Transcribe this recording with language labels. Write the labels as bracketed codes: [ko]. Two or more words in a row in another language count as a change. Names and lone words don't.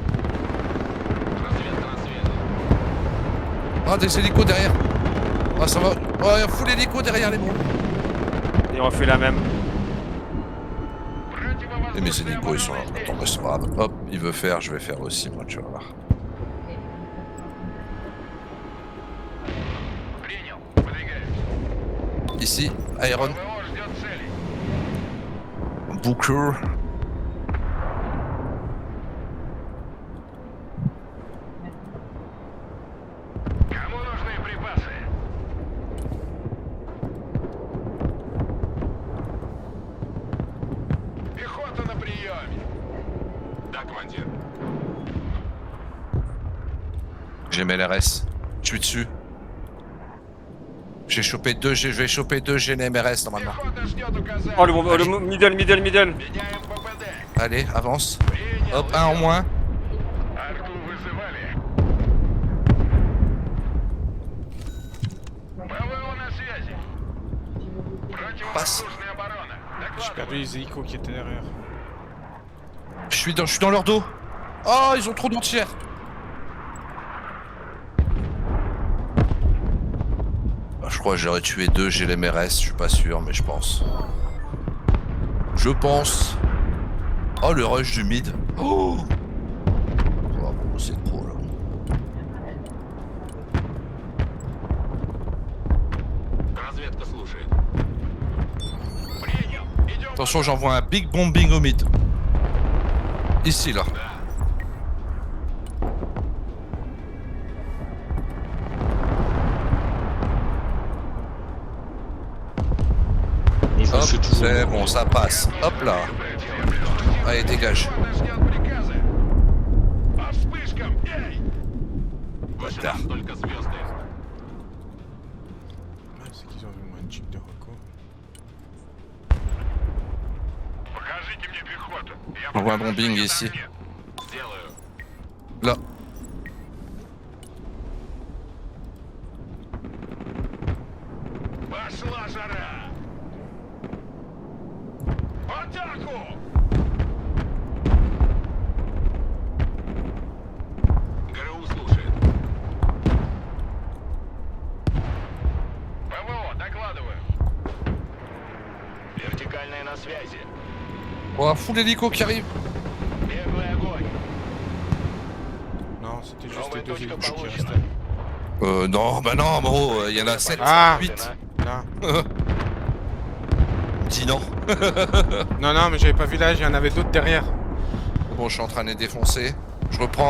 [ru] Разведка на связи. [fr] Ah, des hélicos derrière. Ah, ça va. Oh, il y a full hélico derrière les bons. Il refait la même. Et mes hélicos, ils sont là. Attends, mais c'est pas grave. Hop, il veut faire, je vais faire aussi, moi, tu vas voir. [ru] Принял. Выдвигаемся. [fr] Ici, Iron [ru] ПВО ждет цели. [fr] Booker. [ru] Кому нужны припасы? Пехота на приеме. Да, командир. [fr] J'ai mes LRS. Je suis dessus. J'ai chopé deux, je vais choper deux GNMRS normalement. [ru] Пехота ждет указаний. [fr] Oh, le middle. [ru] Меняем ППД. [fr] Allez, avance. [ru] Принял. [fr] Hop, un en moins. [ru] Арту вызывали. ПВО на связи. Противовоздушная оборона. [fr] J'ai perdu [ru] Докладывай. [fr] les hélicos qui étaient derrière. Je suis dans leur dos. Oh, ils ont trop d'entières. Je crois que j'aurais tué deux GLMRS, je suis pas sûr, mais je pense. Je pense. Oh, le rush du mid. Oh, oh c'est trop là. [ru] Разведка слушает. Принял. Идем. [fr] Attention, j'envoie un [en] big bombing [fr] au mid. Ici, là. Ils vont Hop, chez tout le c'est monde. bon, ça passe. Hop là. Allez, dégage. [ru] Пехота ждет приказы. По вспышкам. Эй! [fr] Bâtard. [ru] Только звезды. [fr] Ouais, c'est qu'ils ont vu moins de jeep de reco. [ru] Покажите мне пехоту. Я [fr] On voit un [ru] покажу, [fr] bombing [ru] что [fr] ici. [ru] там нет. Сделаю. [fr] Là. [ru] Пошла жара. В атаку! ГРУ слушает. ПВО, докладываю. Вертикальная на связи. [fr] Oh, full hélico qui arrive. [ru] Беглый огонь. [fr] Non, c'était juste [ru] Новая [fr] les deux [ru] точка [fr] hélicos qui [ru] получена. [fr] restaient. Non, bah non, bro, il y en a 7, Ah 8. Là. Dis non. Non, non, mais j'avais pas vu là, il y en avait d'autres derrière. Bon, je suis en train de les défoncer.